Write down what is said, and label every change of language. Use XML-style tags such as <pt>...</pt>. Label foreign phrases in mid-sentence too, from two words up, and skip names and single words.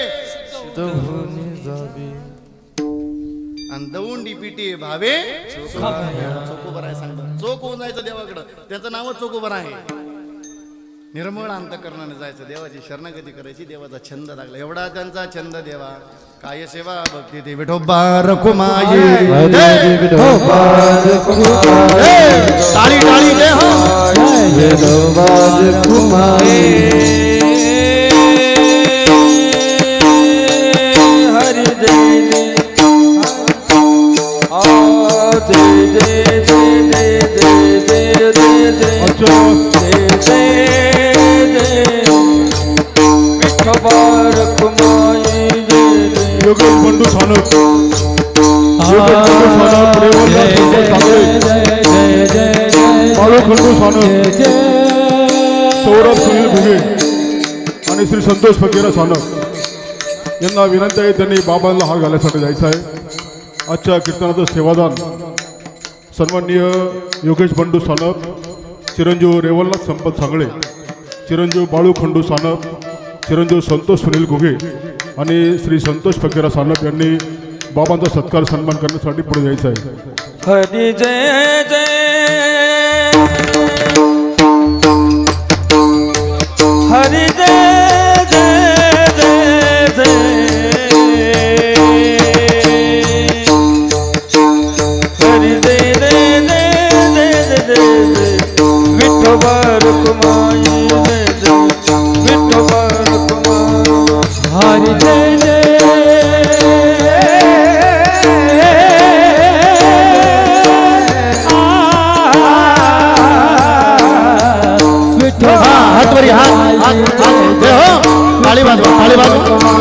<mr>आणि दौंडी पिटी भावे चोकोबर आहे सांगतो चोख होऊन जायचं देवाकडं त्याचं नावच चोकोबर आहे निर्मळ अंतकरणाने जायचं देवाची शरणागती करायची देवाचा छंद लागला एवढा त्यांचा छंद देवा काय सेवा भक्ती ते विठोबा रखुमाई टाळी टाळी जय हो हरि जय जय जय जय जय जय जय जय जय विठोबा रखुमाई योगेश बंडू सानप बाळू खंडू सानप सौरभ सुनील घुगे आणि श्री संतोष फकीरा सानप यांना विनंती आहे त्यांनी बाबांना हार घालण्यासाठी जायचं आहे आजच्या कीर्तनाचं सेवादान सन्माननीय योगेश बंडू सानप चिरंजीव रेवलनाथ संपत सांगळे चिरंजीव बाळू खंडू सानप चिरंजीव संतोष सुनील घुगे आणि श्री संतोष फकीरा सानप यांनी बाबांचा सत्कार सन्मान करण्यासाठी पुढे जायचं आहे हरि जय जय हरि जय जय जय जय हरि जय जय जय जय जय विठोबा रखुमाई जय जय विठोबा रखुमाई हरि जय जय हातवरी हात जय हो टाळी वाजवा टाळी वाजवा</mr>